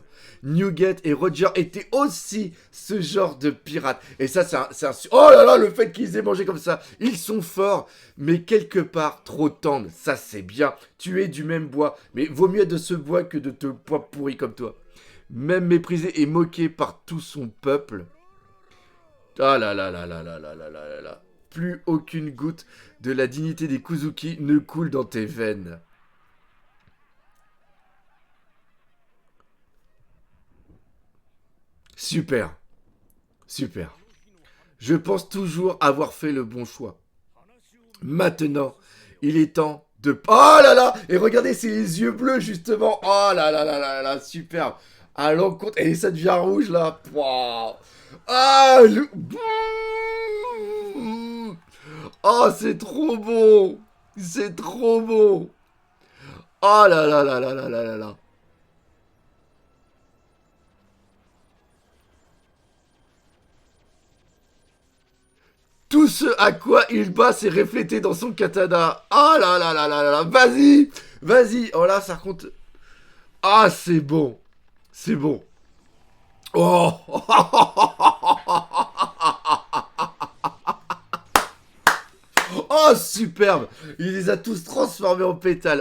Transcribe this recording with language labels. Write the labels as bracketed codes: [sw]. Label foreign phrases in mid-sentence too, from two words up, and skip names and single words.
[fr] Newgate et Roger étaient aussi ce genre de pirates. Et ça, c'est un... Oh là là, le fait qu'ils aient mangé comme ça. Ils sont forts, mais quelque part trop tendres. Ça, c'est bien. Tu es du même bois. Mais vaut mieux être de ce bois que de te bois pourri comme toi. Même méprisé et moqué par tout son peuple. Ah là là là là là là là là là là. Plus aucune goutte de la dignité des Kuzuki ne coule dans tes veines. Super. Super. Je pense toujours avoir fait le bon choix. Maintenant, il est temps de... Oh là là. Et regardez, c'est les yeux bleus, justement. Oh là là là là là, superbe. À l'encontre... Et ça devient rouge, là. Wow. Ah le... Oh, c'est trop bon. C'est trop bon. Oh là là là là là là là là. Tout ce à quoi il bat s'est reflété dans son katana. Oh là là là là là là. Vas-y. Vas-y. Oh là, ça compte. Ah, c'est bon. C'est bon. Oh. Oh, superbe. Il les a tous transformés en pétales.